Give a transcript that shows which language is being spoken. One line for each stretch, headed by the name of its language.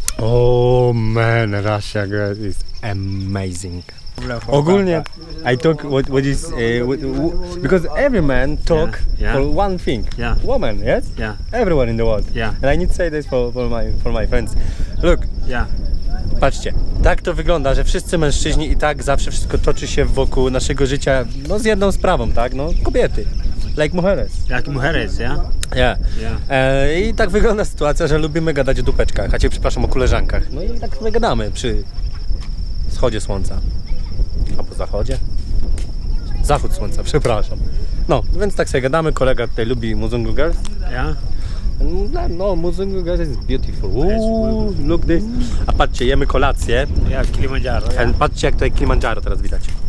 English: Oh man, Russia girl is amazing. Ogólnie, I talk what is because every man talk Yeah. for one thing. Yeah. Woman, yes. Yeah, Everyone in the world. Yeah. And I need to say this for my friends. Look, yeah.
Polish: patrzcie, tak to wygląda, że wszyscy mężczyźni i tak zawsze wszystko toczy się wokół naszego życia, no z jedną sprawą, tak, no kobiety.
English: Like mujeres. Like mujeres, yeah? Yeah. Yeah.
Polish: I tak wygląda sytuacja, że lubimy gadać o dupeczkach, a cię przepraszam o koleżankach. No i tak sobie gadamy przy wschodzie słońca. Albo zachodzie. Zachód słońca, przepraszam. No, więc tak sobie gadamy, kolega tutaj lubi Muzungu Girls.
English: Yeah. No, Muzungu Girls is beautiful. Look this.
Polish: A patrzcie, jemy kolację.
English: Yeah, Kilimanjaro. Yeah.
Polish: Patrzcie jak tutaj Kilimandżaro teraz widać.